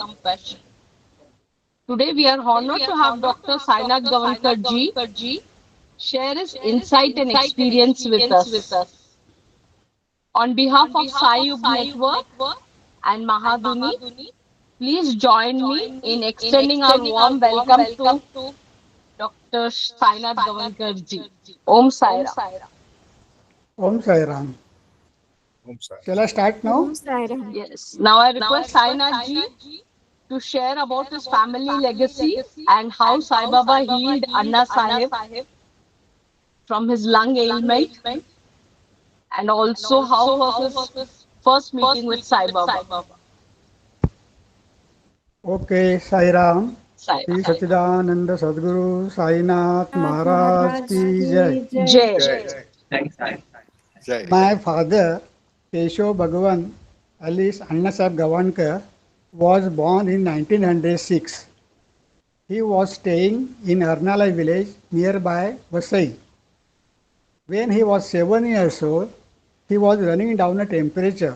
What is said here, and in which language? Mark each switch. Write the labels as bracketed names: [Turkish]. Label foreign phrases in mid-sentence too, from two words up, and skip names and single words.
[English] Today, we are honored to have Dr. Sainath Gawankar ji share his insight and experience with us. On behalf of Sai Yug Network and Mahadhuni, please join me in extending our warm welcome to Dr. Sainath Gawankar ji. Om Sai Ram. Om Sai Ram. Om Sai. Shall I start now? Yes. Now I request Sainath ji to share about his family legacy and how Sai Baba healed Anna Sahib from his lung ailment, and also how was his first meeting with Sai Baba. Okay, Sai Ram. Sai Sri Ram. [Hindi] Sachidananda Sadguru Sainath Maharaj ki Jai. [English] Jai. Thanks, Sai. Jai. My father, Keshav Bhagavan, alias Annasab Gawankar, was born in 1906. He was staying in Arnalai village nearby Vasai. When he was 7 years old, he was running down a temperature.